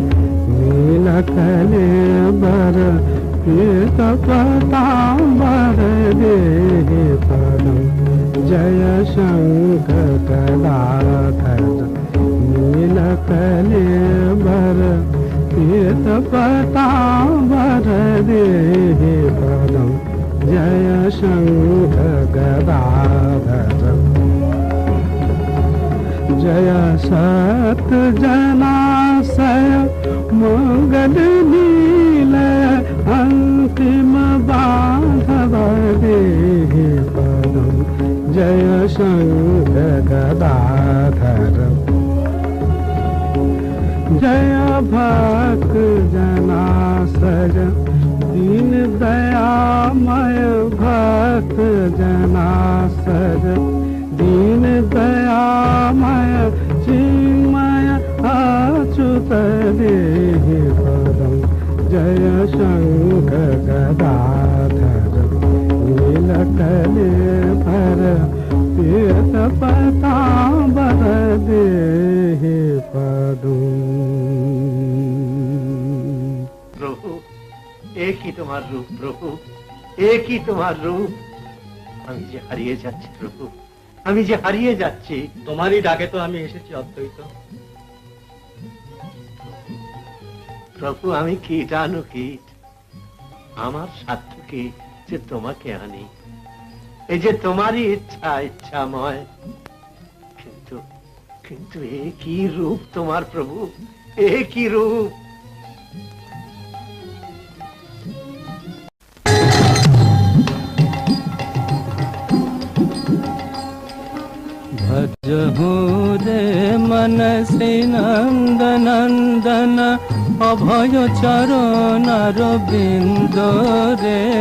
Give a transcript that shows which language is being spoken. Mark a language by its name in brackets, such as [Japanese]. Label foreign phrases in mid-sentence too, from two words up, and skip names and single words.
[Sanskrit] नीलकलेबर पीतपतांबर देहि पदम। जय शंकर गदाधर नीलकलेबर पीतपतांबर देहि पदम। जय शंकर गदाधर जय सत जनाशय मंगल नील अंतिम बांधव देहि पदम। जय शंकर गदाधर जय भक्त जनाशय दीन दयामय भक्त जनाशय दीन दयामय चिन्मय अच्युत देहि पदम। जय शंकर गदाधर नीलकलेबर पीतपतांबर देहि पदम। [Hindi] प्रभु एक ही तुम्हार रूप, प्रभु एक ही तुम्हार रूप। [Bangla] আমি যে হারিয়ে যাচ্ছি প্রভু, আমি যে হারিয়ে যাচ্ছি। তোমারই ডাকে তো আমি এসেছি অদ্বৈত। প্রভু আমি কীটানুকীট, আমার সাধ্য কি যে তোমাকে আনি। এই যে তোমারই ইচ্ছা ইচ্ছাময়, কিন্তু কিন্তু এ কি রূপ তোমার প্রভু, এ কি রূপ। [Hindi] भजहु रे मन श्री नंद नंदन अभय चरण रविंद रे।